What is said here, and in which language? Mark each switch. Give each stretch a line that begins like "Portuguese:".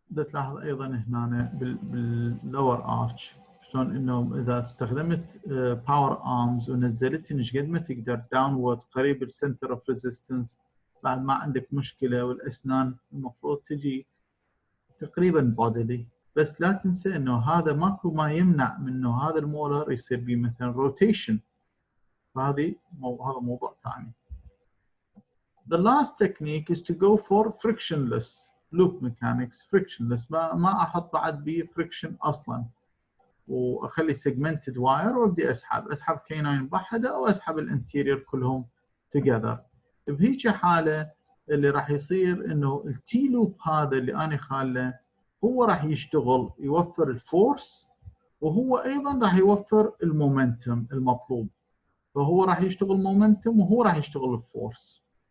Arabic: تلاحظ ايضا هنا باللور ارش شلون انه اذا استخدمت باور ارمز ونزلتهن ايش قد ما تقدر داونورد قريب السنتر اوف ريزيستنس، بعد ما عندك مشكله، والاسنان المفروض تجي تقريبا بوديلي. بس لا تنسى انه هذا ماكو ما يمنع من انه هذا المولر يصير به مثلا روتيشن، فهذا موضوع ثاني.
English: The last technique is to go for frictionless loop mechanics.
Arabic: frictionless ما احط بعد به friction اصلا، واخلي
English: segmented wire
Arabic: وابدي اسحب كيناين بوحده او اسحب الانتيريور كلهم together. بهيك حاله اللي راح يصير انه التي لوب هذا اللي انا خاله هو راح يشتغل يوفر الفورس، وهو ايضا راح يوفر المومنتم المطلوب، فهو راح يشتغل مومنتم وهو راح يشتغل الفورس.